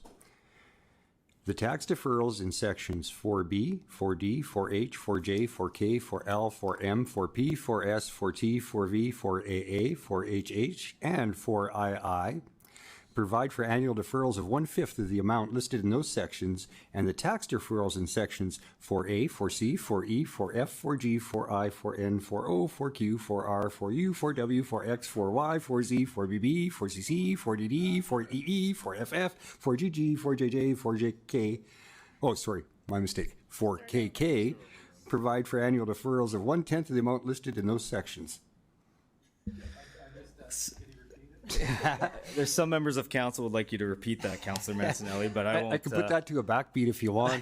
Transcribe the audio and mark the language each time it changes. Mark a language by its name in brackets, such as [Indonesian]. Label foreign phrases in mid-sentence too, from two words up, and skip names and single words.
[English] The tax deferrals in sections 4B, 4D, 4H, 4J, 4K, 4L, 4M, 4P, 4S, 4T, 4V, 4AA, 4HH, and 4II provide for annual deferrals of 1/5 of the amount listed in those sections, and the tax deferrals in sections 4A, 4C, 4E, 4F, 4G, 4I, 4N, 4O, 4Q, 4R, 4U, 4W, 4X, 4Y, 4Z, 4BB, 4CC, 4DD, 4EE, 4FF, 4GG, 4JJ, 4JK, oh, sorry, my mistake, 4KK, provide for annual deferrals of 1/10 of the amount listed in those sections. There's some members of council would like you to repeat that, Councillor Mancinelli, but I won't. I can put that to a backbeat if you want.